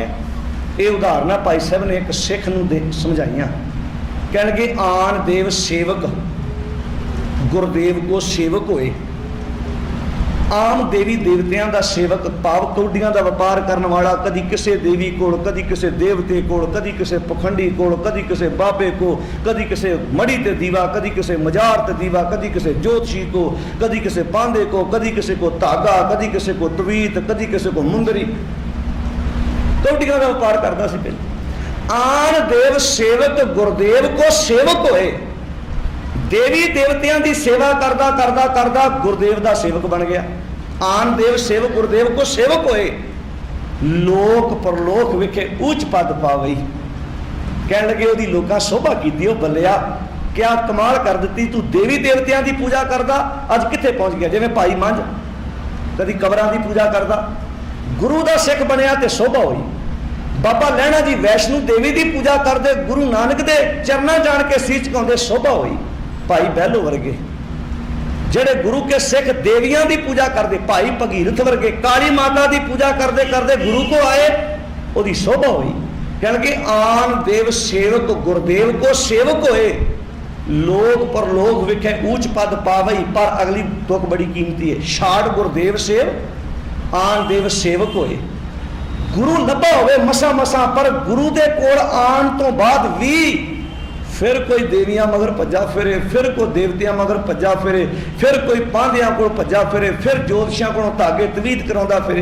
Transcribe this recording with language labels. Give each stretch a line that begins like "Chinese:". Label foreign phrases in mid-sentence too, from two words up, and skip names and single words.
Punjabi: ਯੇ ਉਦਾਹਰਣ ਭਾਈ ਸਾਹਬ ਨੇ ਇਕ ਸਿੱਖ ਨੂੰ ਸਮਝਾਈਆਂ। ਕਹਿਣਗੇ ਆਨ ਦੇਵ ਸੇਵਕ ਗੁਰਦੇਵ ਕੋ ਸੇਵਕ ਹੋਏ। ਆਮ ਦੇਵੀ ਦੇਵਤਿਆਂ ਕਾ ਸੇਵਕ ਭਾਵ ਕੌਡੀਆਂ ਕਾ ਵਪਾਰ ਕਰਨੇ ਵਾਲਾ, ਕਦੀ ਕਿਸੀ ਦੇਵੀ ਕੋ, ਕਦੀ ਕਿਸੀ ਦੇਵਤੇ ਕੋ, ਕਦੀ ਕਿਸੀ ਪਖੰਡੀ ਕੋ, ਕਦੀ ਕਿਸੀ ਬਾਬੇ ਕੋ, ਕਦੀ ਕਿਸੀ ਮੜ੍ਹੀ ਤੇ ਦੀਵਾ, ਕਦੀ ਕਿਸੀ ਮਜ਼ਾਰ ਤੇ ਦੀਵਾ, ਕਦੀ ਕਿਸੀ ਜੋਤਸ਼ੀ ਕੋ, ਕਦੀ ਕਿਸੀ ਪਾਂਧੇ ਕੋ, ਕਦੀ ਕਿਸੀ ਕੋ ਧਾਗਾ, ਕਦੀ ਕਿਸੀ ਕੋ ਤਵੀਤ, ਕਦੀ ਕਿਸੀ ਕੋ ਮੁੰਦਰੀ, ਕੌਡੀਆਂ ਕਾ ਵਪਾਰ ਕਰਤਾ ਸੀ ਪਹਿਲੇ। ਆਨ ਦੇਵ ਸੇਵਕ ਗੁਰਦੇਵ ਕੋ ਸੇਵਕ ਹੋਏ। ਦੇਵੀ ਦੇਵਤਿਆਂ ਕੀ ਸੇਵਾ ਕਰਦਾ ਕਰਦਾ ਕਰਦਾ ਗੁਰਦੇਵ ਕਾ ਸੇਵਕ ਬਣ ਗਿਆ। ਆਨ ਦੇਵ ਸੇਵਕ ਗੁਰਦੇਵ ਕੋ ਸੇਵਕ ਹੋਏ, ਲੋਕ ਪਰਲੋਕ ਵਿਖੇ ਊਚ ਪਦ ਪਾਵਈ। ਕਹਿ ਲੱਗੇ ਓਦੀ ਲੋਕਾਂ ਸ਼ੋਭਾ ਕੀਤੀ, ਓ ਬੱਲਿਆ ਕਿਆ ਕਮਾਲ ਕਰ ਦੀ, ਤੂ ਦੇਵੀ ਦੇਵਤਿਆਂ ਕੀ ਪੂਜਾ ਕਰਦਾ ਅੱਜ ਕਿੱਥੇ ਪਹੁੰਚ ਗਿਆ। ਜਿਵੇਂ ਭਾਈ ਮੰਝ ਕਦੀ ਕਬਰਾਂ ਕੀ ਪੂਜਾ ਕਰਦਾ, ਗੁਰੂ ਕਾ ਸਿੱਖ ਬਣਿਆ ਤੋ ਸ਼ੋਭਾ ਹੋਈ। ਬਾਬਾ ਲਹਿਣਾ ਜੀ ਵੈਸ਼ਨੋ ਦੇਵੀ ਕੀ ਪੂਜਾ ਕਰਤੇ, ਗੁਰੂ ਨਾਨਕ ਕੇ ਚਰਣਾ ਜਾਨ ਕੇ ਸੀਚ ਝੁਕਾਉਂਦੇ, ਸ਼ੋਭਾ ਹੋਈ। ਭਾਈ ਬਹਿਲੋ ਵਰਗੇ ਜਿਹੜੇ ਗੁਰੂ ਕੇ ਸਿੱਖ ਦੇਵੀਆਂ ਕੀ ਪੂਜਾ ਕਰਤੇ, ਭਾਈ ਭਗੀਰਥ ਵਰਗੇ ਕਾਲੀ ਮਾਤਾ ਕੀ ਪੂਜਾ ਕਰਤੇ ਕਰਤੇ ਗੁਰੂ ਕੋ ਆਏ, ਓਦੀ ਸ਼ੋਭਾ ਹੋਈ। ਕਹਿਣਗੇ ਆਨ ਦੇਵ ਸੇਵਕ ਗੁਰਦੇਵ ਕੋ ਸੇਵਕ ਹੋਏ, ਲੋਕ ਪਰਲੋਕ ਵਿਖੇ ਊਚ ਪਦ ਪਾਵਈ। ਪਰ ਅਗਲੀ ਤੁਕ ਬੜੀ ਕੀਮਤੀ ਹੈ, ਛਾਡ ਗੁਰਦੇਵ ਸੇਵ ਆਨ ਦੇਵ ਸੇਵਕ ਹੋਏ। ਗੁਰੂ ਲੱਭਾ ਹੋਵੇ ਮਸਾਂ ਮਸਾਂ, ਪਰ ਗੁਰੂ ਦੇ ਕੋਲ ਆਣ ਤੋਂ ਬਾਦ ਭੀ ਫਿਰ ਕੋਈ ਦੇਵੀਆਂ ਮਗਰ ਭੱਜਾ ਫਿਰੇ, ਫਿਰ ਕੋਈ ਦੇਵਤਿਆਂ ਮਗਰ ਭੱਜਾ ਫਿਰੇ, ਫਿਰ ਕੋਈ ਪਾਂਧਿਆਂ ਕੋ ਭੱਜਾ ਫਿਰੇ, ਫਿਰ ਜੋਤਸ਼ੀਆਂ ਕੋ ਧਾਗੇ ਤਵੀਤ ਕਰਾਉਂਦਾ ਫਿਰੇ।